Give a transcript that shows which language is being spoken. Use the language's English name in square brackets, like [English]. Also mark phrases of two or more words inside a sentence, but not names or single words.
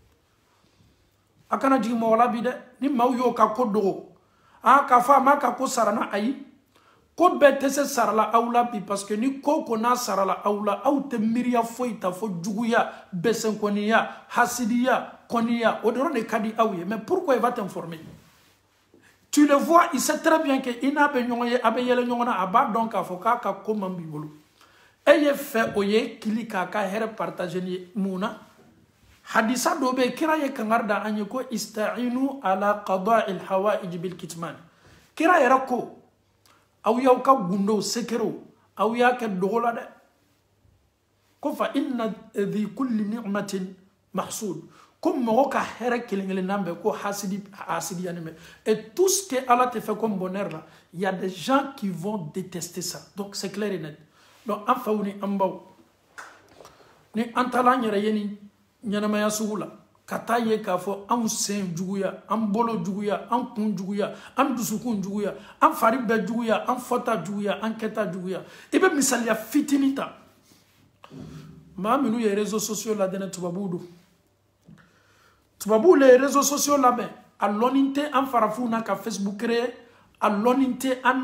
[Bambara] a kana jigin mɔgɔ la bi dɛ ni maaw y'o ka ko dogo k'a fɔ a m'a ka ko sarana ayi ko bɛɛ tɛ se sarala aw la bi [French] parce que [Bambara] ni ko ko n'a sarala aw la aw tɛ miiriya foyi ta fɔ juguya bɛsɛnkɔniya hasidiya kɔniya o dɔrɔn de ka di aw ye [French] mais pourquoi il va t'informer? Tu le vois, il sait très bien que [Bambara] ina bɛ ɲɔgɔn ye a bɛ yɛlɛ ɲɔgɔn na a b'a dɔn k'a fɔ k'a ka ko man b'i bolo e ye fɛ o ye kili k'a ka hɛrɛ partager ni ye mun na hadisa dɔ bɛ yen kira ye kangari da an ye ko [Arabic] استعينوا على قضاء الحوائج بالكتمان [Bambara] kira yɛrɛ ko aw y'aw ka gundow sekerew aw y'a kɛ dogo la dɛ ko [Arabic] فإن ذي كل نعمة محسود [Bambara] ko mɔgɔ ka hɛrɛ kelen kelennan bɛɛ ko hasidiya nin bɛ [French] et tout ce que Allah te fait comme bonheur là il y a des gens qui vont détester ça donc c'est clair et net donc [Bambara] an faw ni an baw ni an taala an yɛrɛ ye ni ɲɛnamaya sugu la ka taa ye k'a fɔ anw sen juguya an bolo juguya an kun juguya an dusukun juguya an fari bɛɛ juguya an fɔta juguya an kɛta juguya i bɛ misaliya fitini ta maa minnu ye [French] réseaux sociaux [Bambara] ladɛnɛ tubabuw don tubabuw le [French] réseaux sociaux [Bambara] labɛn a lɔnni tɛ an farafinw na ka Facebook créer a lɔnni tɛ an